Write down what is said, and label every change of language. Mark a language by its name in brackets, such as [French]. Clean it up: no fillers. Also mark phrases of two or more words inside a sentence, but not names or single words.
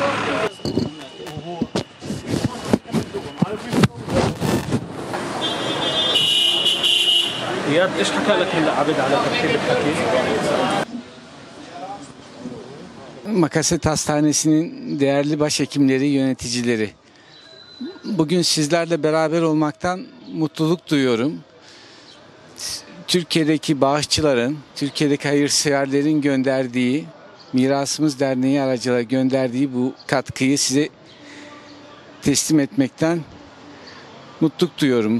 [Arabic] اياد ايش حكى لك هلا عبد على ترتيب الحكي؟ [Turkish] Makaset Hastanesi'nin değerli başhekimleri, yöneticileri. Bugün sizlerle beraber olmaktan mutluluk duyuyorum. Türkiye'deki bağışçıların, Türkiye'deki hayırseverlerin gönderdiği, Mirasımız Derneği aracılığıyla gönderdiği bu katkıyı size teslim etmekten mutluluk duyuyorum.